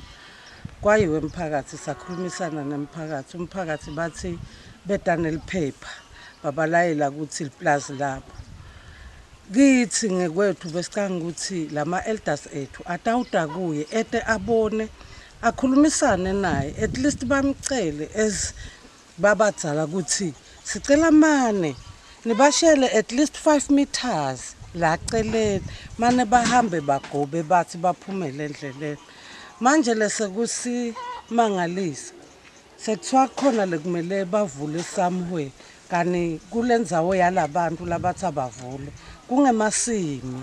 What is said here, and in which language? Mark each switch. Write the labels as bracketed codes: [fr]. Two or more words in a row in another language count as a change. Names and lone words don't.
[ss] Kwayiwe emphakathi sakhulumisana nemphakathi. Umphakathi bathi bedane liphepha babalayela ukuthi liplazi labo. Kithi ngekwethu besicanga ukuthi lama elders ethu atawuda kuye ete abone akhulumisane naye [en] at least [ss] bamcele as babadzala ukuthi sicela mane nibashele [en] at least 5 meters [ss] la celeni mane bahambe bagobe bathi baphumele endleleni. Manje lesekusimangalisa sekuthiwa khona lekumele bavule somewhere kani kulendzawo yalabantu labathi abavule kungemasimi.